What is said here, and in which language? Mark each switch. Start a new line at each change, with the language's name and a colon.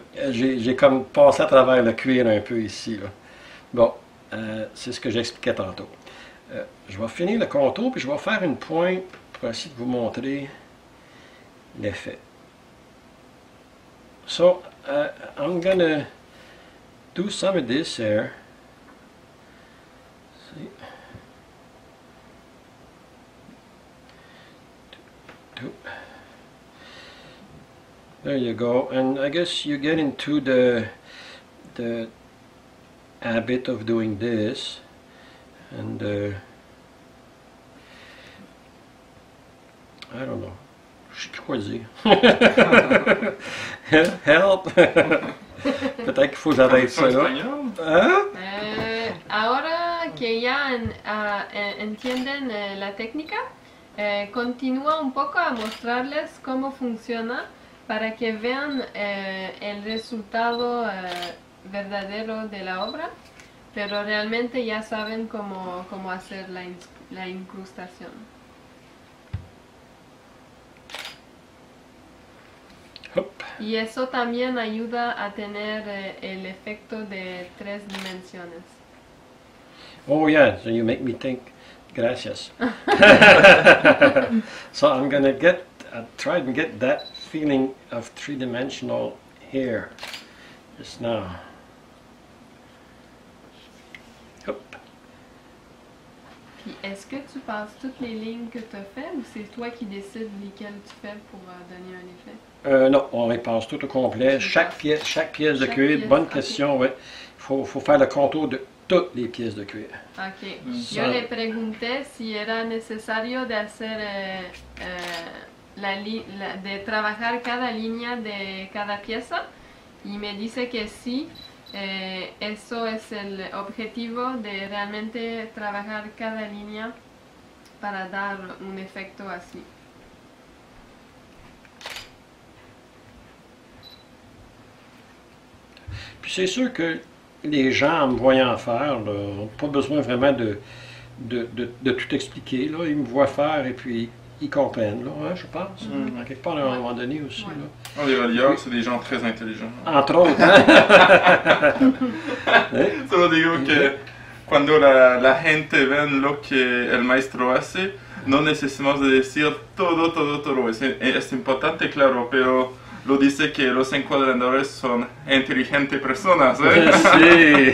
French: J'ai comme passé à travers le cuir un peu ici, là. Bon, c'est ce que j'expliquais tantôt. Je vais finir le contour, puis je vais faire une pointe pour essayer de vous montrer l'effet.
English: So, I'm gonna do some of this here. See? There you go, and I guess you get into the habit of doing this, and I don't know.
French: Je sais plus quoi dire.
English: Help!
French: Peut-être qu'il faut que j'arrête ça là. Hein?
Spanish: Ahora que ya entienden la técnica, continúa un poco a mostrarles cómo funciona para que vean el resultado verdadero de la obra, pero realmente ya saben cómo hacer la incrustación. Hop. Y eso también ayuda a tener el efecto de 3 dimensiones.
English: Oh yeah, so you make me think.
Spanish: Gracias.
English: So I'm gonna try and get that feeling of three-dimensional here just now. Hop.
French: Puis est-ce que tu passes toutes les lignes que tu as fait ou c'est toi qui décides lesquelles tu fais pour donner un effet? Non, on les passe tout au complet. Chaque pièce de cuir, bonne question, oui. Il faut faire le contour de toutes les pièces de cuir. Ok.
Spanish: Yo le pregunté si era necesario de hacer de trabajar cada línea de cada pieza y me dice que sí. Eso es el objetivo de realmente trabajar cada línea para dar un efecto así.
French: Puis c'est sûr que les gens, en me voyant faire, n'ont pas besoin vraiment de tout expliquer. Là. Ils me voient faire et puis ils comprennent, là, hein, je pense. À quelque part, à un moment donné aussi. Ouais. Là. Oh, les relieurs, c'est des gens très intelligents. Entre autres, hein?
Spanish: Solo digo que cuando la gente ven lo que el maestro hace, no necesitamos de decir todo. Es importante, claro, pero lo dice que los encuadernadores son inteligentes personas, ¿eh?